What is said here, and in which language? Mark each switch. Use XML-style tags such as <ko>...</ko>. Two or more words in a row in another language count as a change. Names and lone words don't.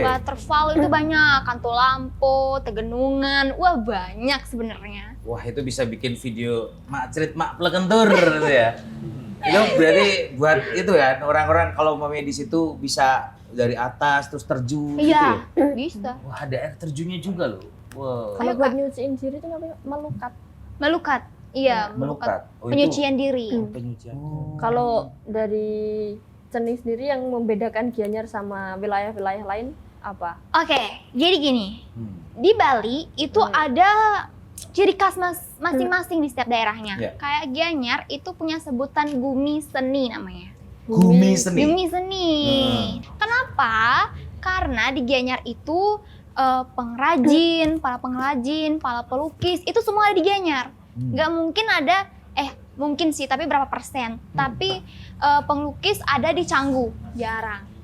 <id>Waterfall itu banyak, Katulampo, Tegenungan, wah banyak sebenarnya. Wah, itu bisa bikin video mak cerit mak plekentur gitu ya. Itu berarti buat itu ya, orang-orang kalau mamanya di situ bisa dari atas terus terjun gitu Iya, ya. bisa. Wah, ada air terjunnya juga loh. Wow. Kalau Ayo, buat Kak. nyuciin diri itu namanya melukat. Melukat. Iya, Melukat. Oh, itu Penyucian diri. penyucian. Kalau dari Ceni sendiri yang membedakan Gianyar sama wilayah-wilayah lain apa? Oke, jadi gini. Hmm. Di Bali itu ada ciri khas masing-masing di setiap daerahnya. Iya. Kayak Gianyar itu punya sebutan Gumi Seni namanya. Gumi seni. Gumi Seni. Kenapa? Karena di Gianyar itu pengrajin, para pengrajin, para pelukis itu semua ada di Gianyar. Nggak mungkin ada, mungkin sih, tapi berapa persen. Tapi penglukis ada di Canggu, jarang.</id>